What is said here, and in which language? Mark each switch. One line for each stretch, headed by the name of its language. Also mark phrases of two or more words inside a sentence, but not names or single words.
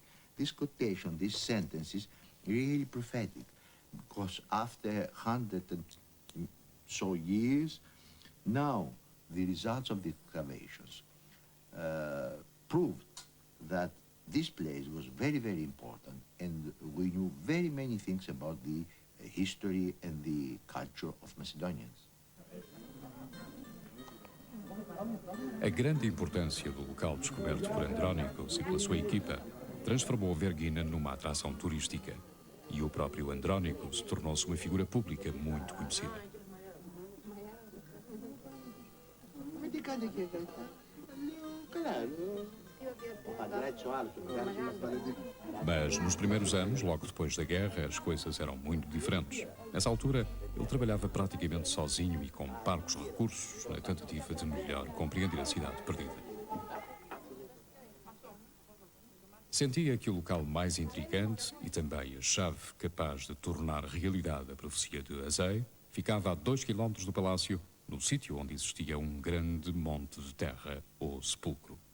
English: This quotation, this sentence is really prophetic, because after 100 and so years, now the results of the excavations proved that this place was very, very important, and we knew very many things about the history and the culture of Macedonians.
Portuguese: A grande importância do local descoberto por Andronicus e pela sua equipa transformou Vergina numa atração turística, e o próprio Andronicus tornou-se uma figura pública muito conhecida.
Greek: κάνετε και καλά. Λέω, καλά, ο Πατρέτσο άλλο,
Portuguese: o lugar de umas paredes. Mas nos primeiros anos, logo depois da guerra, as coisas eram muito diferentes. Nessa altura, ele trabalhava praticamente sozinho e com parcos recursos na tentativa de melhor compreender a cidade perdida. Sentia que o local mais intrigante e também a chave capaz de tornar realidade a profecia de Azei ficava a 2 quilómetros do palácio, no sítio onde existia um grande monte de terra, ou sepulcro.